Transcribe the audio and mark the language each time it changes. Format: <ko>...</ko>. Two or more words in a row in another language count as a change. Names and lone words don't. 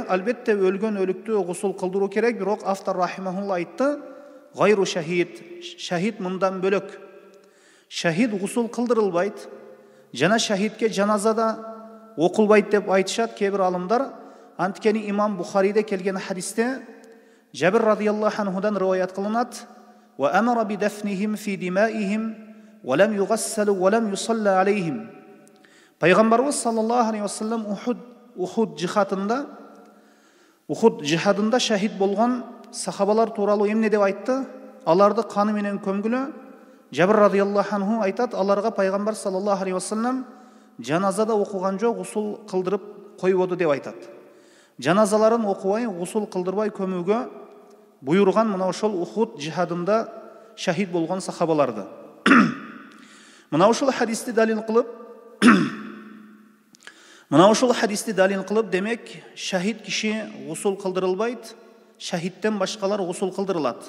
<ky>Албетте өлгөн өлүктү гусул кылдыруу керек, бирок автор рахимахулла айтты:</ky> <ar>غير شهيد,</ar> <ky>шахид мындан бөлөк. Шахид гусул кылдырылбайт, жана шахидке жаназада окулбайт деп айтышат кээ бир алымдар. Анткени имам Бухариде келген хадисте Жабир радияллаху анхудан риваят кылынат:</ky> <ar>"وأمر بدفنهم في دمائهم ولم يغسلوا ولم يصل عليهم."</ar> <ky>Пайгамбарыбыз</ky> <ar>صلى الله عليه وسلم</ar> <ky>Ухуд жихадында шахид болгон сахабалар тууралуу эмне деп айтты? Аларды каны менен көмгүлө. Жабир</ky> <ar>رضي الله عنه</ar> <ky>айтат, аларга пайгамбар</ky> <ar>صلى الله عليه وسلم</ar> <ky>жаназада окуган жок, гусул кылдырып койбоду деп айтат. Жаназаларын окубай, гусул кылдырбай көмүүгө буйруган мына ошол Ухуд жихадында шахид болгон сахабаларды. Мына ошол хадисти далил кылып, демек шахид киши гусул кылдырылбайт, шахидтен башкалар гусул кылдырылат.</ky>